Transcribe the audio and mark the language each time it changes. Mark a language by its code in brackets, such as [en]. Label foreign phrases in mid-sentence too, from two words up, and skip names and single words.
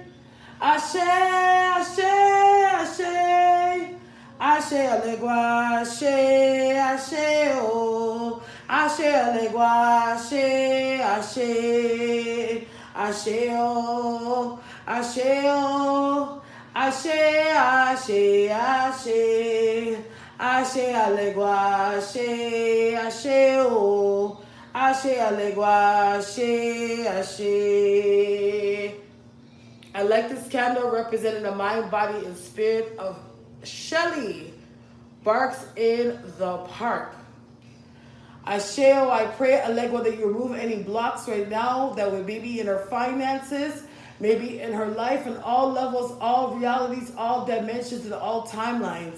[yo] Ashe, Ashe, Ashe, Ashe, alegua, Ashe, Ashe, oh, Ashe, alegua, Ashe, Ashe, Ashe, oh, Ashe, oh, Ashe, Ashe, Ashe, Ashe, alegua, Ashe, Ashe, oh, Ashe, alegua, Ashe, Ashe. [en] I like this candle representing the mind, body, and spirit of Shelly Barks in the Park. Asheo, I pray, Allegro, that you remove any blocks right now that would maybe in her finances, maybe in her life, in all levels, all realities, all dimensions, and all timelines.